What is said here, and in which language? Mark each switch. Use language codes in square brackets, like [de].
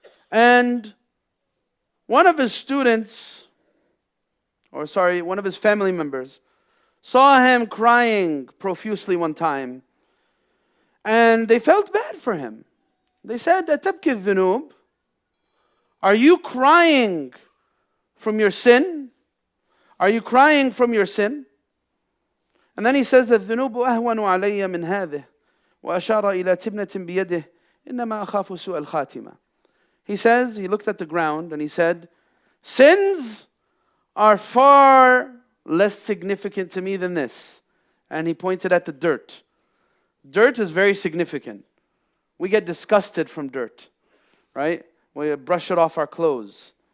[en] And one of his students, one of his family members, saw him crying profusely one time. And they felt bad for him. They said, [ar] "Atabki dhunub? [en] Are you crying from your sin? Are you crying from your sin?" And then he says, [ar] "الذنوب أهون علي من هذه وأشار إلى تبنة بيده إنما أخاف سوء الخاتمة." [en] He says, he looked at the ground and he said, "Sins are far less significant to me than this." And he pointed at the dirt. Dirt is very significant. We get disgusted from dirt, right? We brush it off our clothes.